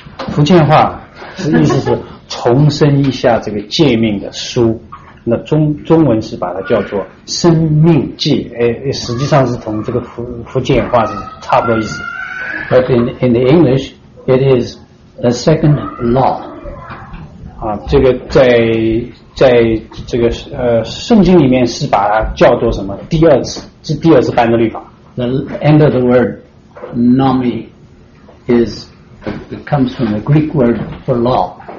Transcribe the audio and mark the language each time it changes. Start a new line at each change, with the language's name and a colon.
Chinese: 福建话是意思是重申一下这个诫命的书，那中文是把它叫做生命诫，实际上是从这个福建话是差不多意思。
English: But in the English, it is the second law.
Chinese: 啊，这个在这个圣经里面是把它叫做什么？第二次，是第二次颁布律法。
English: The end of the word, nomi, is it comes from the Greek word for law.